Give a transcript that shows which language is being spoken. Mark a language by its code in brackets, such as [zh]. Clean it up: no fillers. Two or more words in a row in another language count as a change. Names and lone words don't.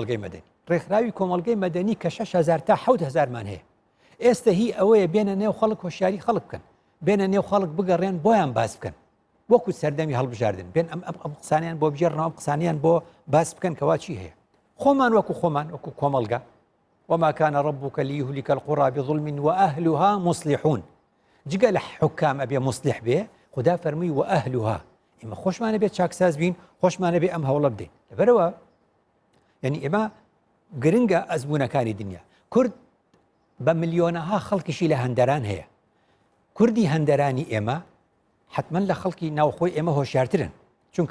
[ckb] کۆمەڵگەی مەدەنی کە 6,000 تا 7,000 مان هەیە ئێستا هی ئەوەیە بێنە نێو خەڵک هۆشیاری خەڵک بکەن بێنە نێو خەڵک بگەڕێن بۆیان باس بکەن وەکو سەردەمی هەڵبژاردن بێن ئەم قسانیان بۆ بژێڕنەوە ئەم قسانیان بۆ باس بکەن کەوا چی هەیە خۆمان وەکو کۆمەڵگە [ar] وما كان ربك ليهلك القرى بظلم وأهلها مصلحون [ckb] جگە لە حکام ئەبێ مصلح بێ خدا فەرمووی وأهلها ئێمە خۆشمانە بێت چاکساز بین خۆشمانە بێ ئەم هەوڵە بدەین لەبەرەوە یعنی ئێمە گرنگە ئەزمونەکانی دنیا کورد بە ملیۆنەها خەڵکیشی لە هەندەران هەیە کوردی هەندەرانی ئێمە حتما لە خەڵکی ناوخۆی ئێمە هۆشیارترن چونکە